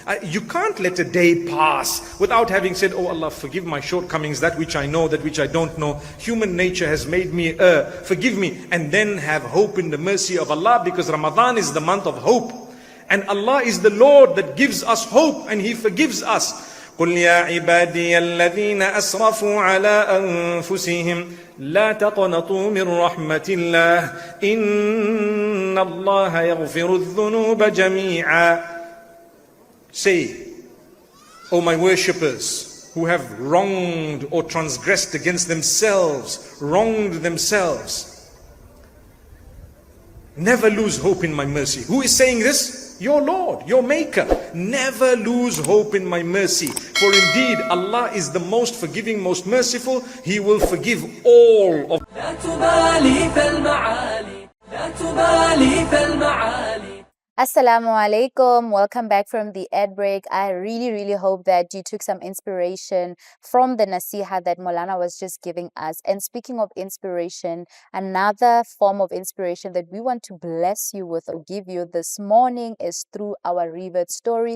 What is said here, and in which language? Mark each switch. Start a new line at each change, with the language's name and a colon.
English: You can't let a day pass without having said, oh Allah, forgive my shortcomings, that which I know, that which I don't know. Human nature has made me err. Forgive me. And then have hope in the mercy of Allah, because Ramadan is the month of hope. And Allah is the Lord that gives us hope, and He forgives us.
Arabic: قل يا عبادي الذين أسرفوا على أنفسهم لا تقنطوا من رحمة الله إن الله يغفر الذنوب جميعا.
English: Say, O my worshippers who have wronged or transgressed against themselves, wronged themselves, never lose hope in my mercy. Who is saying this? Your Lord, your Maker. Never lose hope in my mercy. For indeed, Allah is the most forgiving, most merciful. He will forgive all of.
Arabic: لا تبالي فالمعالي لا تبالي فالمعالي.
English: Assalamu alaikum. Welcome back from the ad break. I really hope that you took some inspiration from the nasiha that Maulana was just giving us. And speaking of inspiration, another form of inspiration that we want to bless you with or give you this morning is through our revered story.